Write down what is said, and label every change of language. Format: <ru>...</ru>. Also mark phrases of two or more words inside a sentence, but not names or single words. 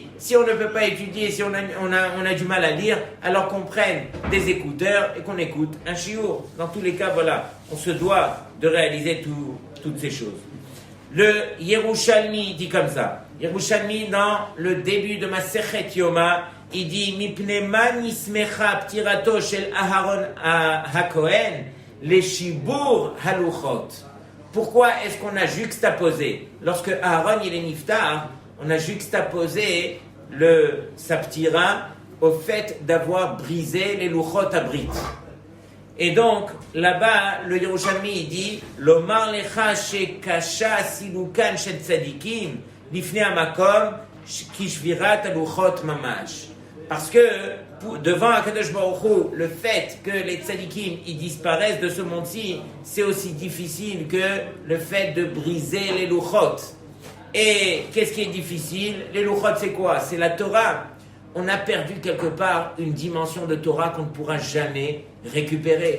<fr>Si on ne peut pas étudier, si on a du mal à lire, alors qu'on prenne des écouteurs et qu'on écoute un shiur. Dans tous les cas, voilà, on se doit de réaliser toutes ces choses. Le Yerushalmi dit comme ça. Yerushalmi, dans le début de Masechet Yoma, il dit</fr> <he>מפני מה נסמכה פטירתו של אהרן הכהן לשבירת הלוחות.</he> <fr>Pourquoi est-ce qu'on a juxtaposé? Lorsque Aaron il est niftar, on a juxtaposé sa ptira au fait d'avoir brisé les</fr> <he>לוחות הברית.</he> <fr>Et donc, là-bas, le Yerushalmi, il dit</fr> <he>לומר לך שקשה סילוקן של צדיקים לפני המקום כשבירת הלוחות ממש.</he> <fr>Parce que, devant</fr> <he>הקדוש ברוך הוא,</he> <fr>le fait que les tzadikim ils disparaissent de ce monde-ci, c'est aussi difficile que le fait de briser les luchot. Et qu'est-ce qui est difficile? Les luchot, c'est quoi? C'est la Torah. On a perdu quelque part une dimension de Torah qu'on ne pourra jamais récupérer.</fr>